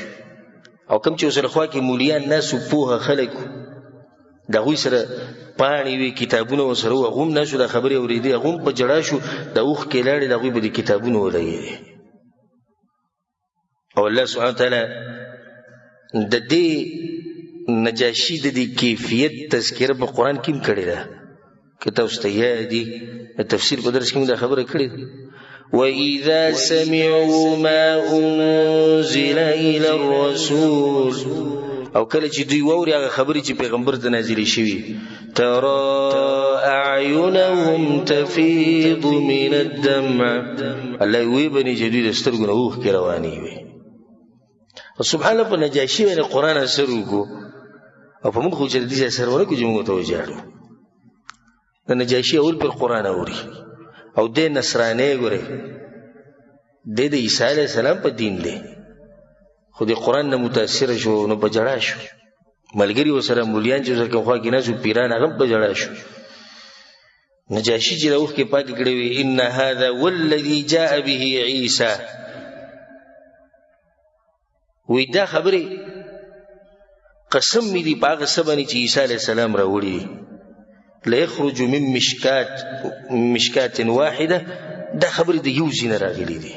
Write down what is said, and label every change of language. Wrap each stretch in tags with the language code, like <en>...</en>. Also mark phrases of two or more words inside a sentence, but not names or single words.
<ps>او کوم چې ورسره خوا کې مولیان ناست وو، پوهه خلک وو، د هغوی سره پاڼې وي، کتابونه ورسره وو، هغه هم ناست وو، دا خبرې اورېدې، هغه هم په جړا شو، د اوښکې لاړې د هغوی به د کتابونه ولګېدې. او الله سبحانه وتعالی د دې نجاشي د دې کیفیت تذکره په قرآن کې هم کړې ده. که تاسو ته یاد دي تفسیر په درس کې دا خبره کړې ده،</ps> <ar>وَإِذَا سَمِعُوا مَا أُنزِلَ إِلَى الرَّسُولِ،</ar> <ps>او کله چې دوی واوري هغه خبرې چې پیغمبر ته نازلې شوي،</ps> <ar>تَرَى أَعْيُنَهُمْ تَفِيضُ مِنَ الدَّمْعِ،</ar> <ps>الله وی بني چې دوی د سترګو نه اوښکې روانې وي. سبحان الله، په نجاشي باندې قرآن اثر وکړو او په موږ خو چې د دې اثر ونه کړو چې موږ ته وجاړو. د نجاشي اول پر قرآن اوري او د نصرانی ګوري، د عیسی</ps> <ar>علیه السلام</ar> <ps>په دین دی، خو د قرآن نه متاثر شو نو په جړا شو. ملګري ورسره مولیان چې ورسره کوم خوا کې ناست وو، پیران هغه په جړا شو. نجاشي چې د اوښکې پاکې کړې وې،</ps> <ar>ان هذا والذي جاء به عیسی،</ar> <ps>وی دا خبرې قسم می دی په هغه څه باندې چې عیسی</ps> <ar>علیه السلام</ar> <ps>راوړي،</ps> <ar>لیخرج من مشکات واحده،</ar> <ps>دا خبرې د یو ځای نه راغلي دي.</ps>